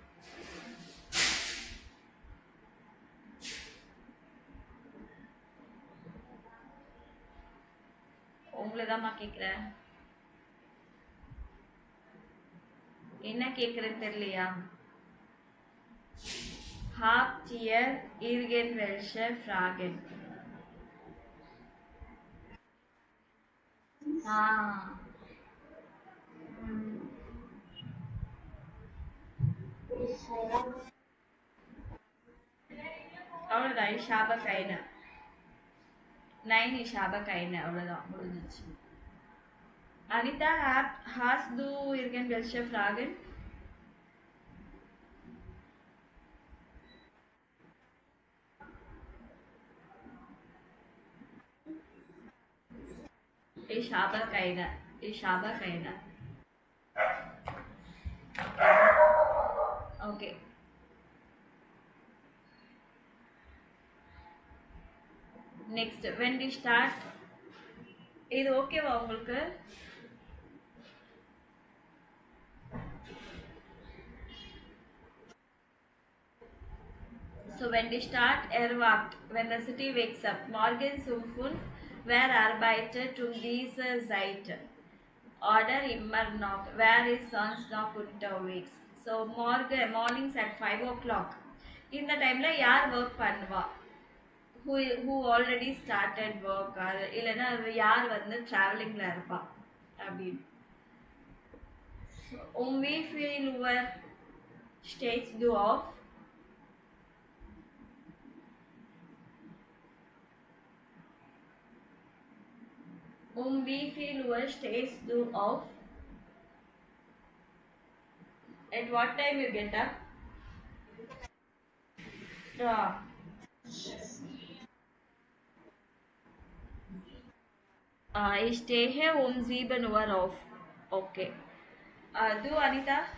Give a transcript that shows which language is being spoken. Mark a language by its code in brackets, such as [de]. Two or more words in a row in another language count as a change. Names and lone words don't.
[ta] உங்களை தான்மா கேட்குறேன். என்ன கேட்குறேன்னு தெரியலையா? [de] Habt ihr irgendwelche Fragen? [ta] அவ்வளோதான். [de] ich hab keine 9 ich hab keine [ta] அவ்வளோதான், முடிஞ்சிச்சு. [de] Anita, hast du irgendwelche Fragen? Ich habe keine. Okay. [en] Next, when we start, [ta] இது ஓகேவா உங்களுக்கு? [en] So when we start, erwacht, when the city wakes up, [de] morgens um 5, wer arbeitet diese Zeit? Oder immer noch, wer ist sonst noch unterwegs? [en] So mornings at 5 o'clock. [ta] இந்த டைம்ல யார் ஒர்க் பண்ணுவா? [en] who already started work, [ta] இல்லைன்னா யார் வந்து டிராவலிங்ல இருப்பா அப்படின்னு. [de] Wie viel Uhr stehst du auf? Wie viel Uhr stehst du auf? [en] At what time you get up? [de] Ich stehe um 7 Uhr auf. Okay. Du, Anita?